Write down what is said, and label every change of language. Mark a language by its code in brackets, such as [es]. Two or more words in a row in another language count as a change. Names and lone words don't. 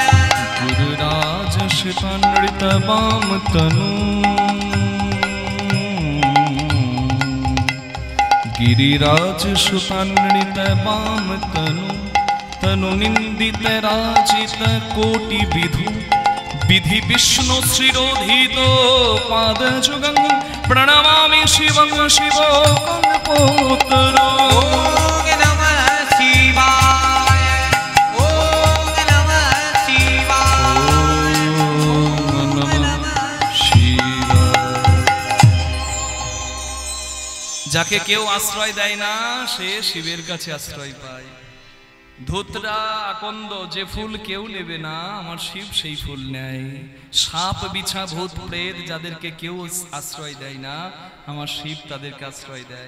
[sa] गुरुराज शिपानृत वाम तनु गिरिराज सुतान्वित वाम तनु तनु निंदित राजित कोटि विधु विधि विष्णु शिरोधित पाद जुगं प्रणमामि शिवं शिवो कल्पोत्तरो। ओम नमः शिवाय, ओम नमः शिवाय, ओम नमः शिवाय। [bn] যাকে কেউ আশ্রয় দেয় না সে শিবের কাছে আশ্রয় পায়। ধুতরা আকন্দ যে ফুল কেউ নেবে না, আমার শিব সেই ফুল নেয়। সাপ বিছা ভূত প্রেত যাদেরকে কেউ আশ্রয় দেয় না, আমার শিব তাদেরকে আশ্রয় দেয়।